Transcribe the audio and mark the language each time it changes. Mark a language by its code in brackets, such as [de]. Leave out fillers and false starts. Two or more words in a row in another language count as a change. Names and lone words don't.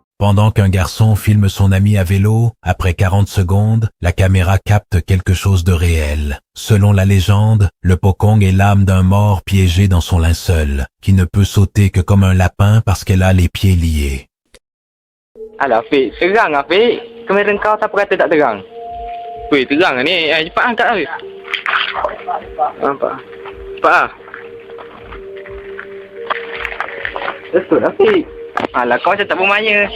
[fr] Pendant qu'un garçon filme son ami à vélo, après 40 secondes, la caméra capte quelque chose de réel. Selon la légende, le pocong est l'âme d'un mort piégé dans son linceul, qui ne peut sauter que comme un lapin parce qu'elle a les pieds liés. [ms] Alah, Fik. Terang lah, Fik. Kamera kau siapa kata tak terang? Weh, terang lah ni. Cepat angkat lah, Fik. Nampak? Cepat lah. Betul lah, Fik. Alah, kau macam tak bermaya.